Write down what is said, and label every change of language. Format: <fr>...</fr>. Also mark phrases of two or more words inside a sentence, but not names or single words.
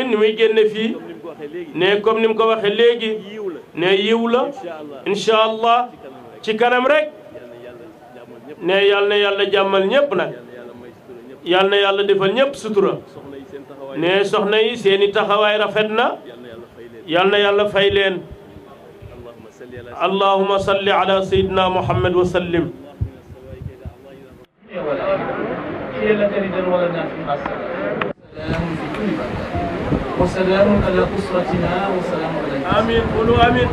<wo>ni muy génne fii ne comme ni mu ko waxee léegi ne yiw la</wo> <ar>إن شاء الله</ar> <wo>ci kanam rek ne yal na yàlla jàmmal ñëpp nag yal na yàlla defal ñëpp sutura ne soxna yi seeni taxawaay rafet na yal na yàlla fay leen</wo> <ar>اللهم صل على سيدنا محمد وسلم وسلام على أسرتنا وسلام على آمين قولوا آمين</ar>